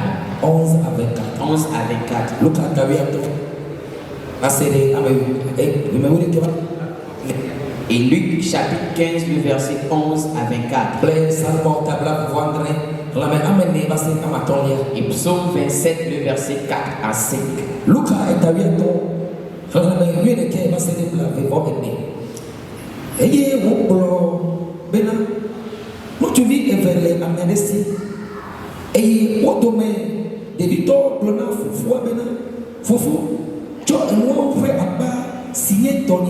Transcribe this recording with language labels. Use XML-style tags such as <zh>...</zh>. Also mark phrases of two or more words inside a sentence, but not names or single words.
<fr>11 à 24. Et Luc chapitre 15, le verset 11 à 24. Et Psaume 27, le verset 4 à 5.</fr> <ee>Eye wo kplɔ bena ŋutsuvi eve le ame si eye wo dome ɖevitɔ gblɔ na fofoa bena fofo tsɔ enuawo ƒe akpa si nye tɔnye</ee>